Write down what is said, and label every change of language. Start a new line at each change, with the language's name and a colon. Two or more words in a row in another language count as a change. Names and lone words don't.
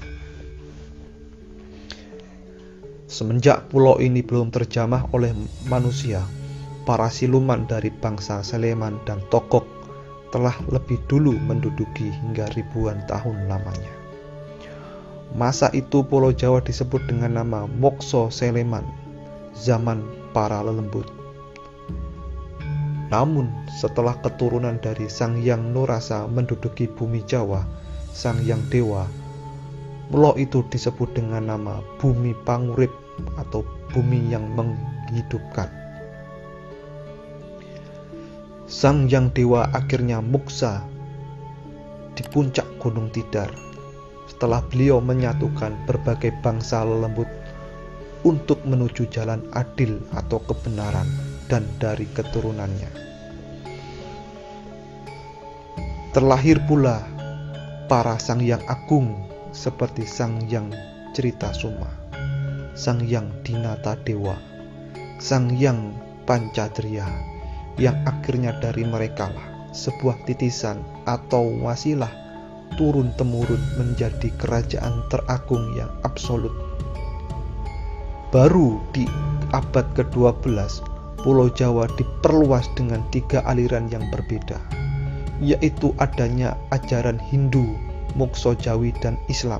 Indonesian: Semenjak pulau ini belum terjamah oleh manusia, para siluman dari bangsa Sleman dan Togok telah lebih dulu menduduki hingga ribuan tahun lamanya. Masa itu Pulau Jawa disebut dengan nama Mokso Sleman, zaman para lelembut. Namun setelah keturunan dari Sang Hyang Nurasa menduduki bumi Jawa, Sang Hyang Dewa, pulau itu disebut dengan nama Bumi Pangurip atau bumi yang menghidupkan. Sang Hyang Dewa akhirnya muksa di puncak Gunung Tidar setelah beliau menyatukan berbagai bangsa lelembut untuk menuju jalan adil atau kebenaran dan dari keturunannya. Terlahir pula para Sang Hyang Agung seperti Sang Hyang Critasuma, Sang Hyang Dinata Dewa, Sang Hyang Pancadriya, yang akhirnya dari merekalah sebuah titisan atau wasilah turun-temurun menjadi kerajaan teragung yang absolut. Baru di abad ke-12, Pulau Jawa diperluas dengan 3 aliran yang berbeda, yaitu adanya ajaran Hindu, Mokso Jawi, dan Islam.